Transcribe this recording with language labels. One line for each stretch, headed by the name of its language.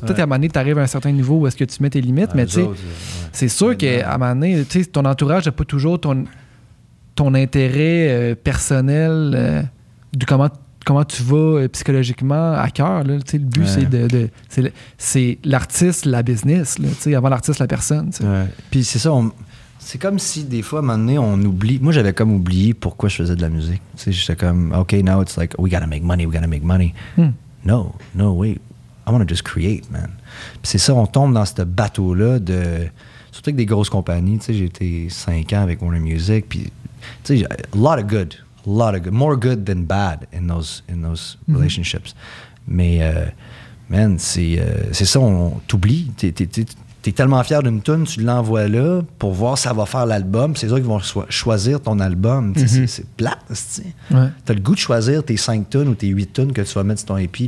French: Peut-être qu'à un moment donné t'arrives à un certain niveau où est-ce que tu mets tes limites, mais tu sais, c'est sûr qu'à un moment donné, tu sais, ton entourage n'a pas toujours ton intérêt personnel de comment tu vas psychologiquement à cœur. Là, le but, c'est l'artiste, la business. Là, avant l'artiste, la personne. Puis c'est ça, c'est comme si des fois, à un moment donné, on oublie. Moi, j'avais comme oublié pourquoi je faisais de la musique. J'étais comme,
English: OK, now it's like, we gotta make money. No, wait. I want to just create, man.
French: Puis c'est ça, on tombe dans ce bateau-là surtout avec des grosses compagnies. J'ai été 5 ans avec Warner Music.
English: Puis, a lot of good. More good than bad in those relationships.
French: Mais, man, c'est ça, on t'oublie. T'es tellement fier d'une tune, tu l'envoies là pour voir si ça va faire l'album. C'est eux qui vont choisir ton album. C'est plate, t'as le goût de choisir tes 5 tunes ou tes 8 tunes que tu vas mettre sur ton EP.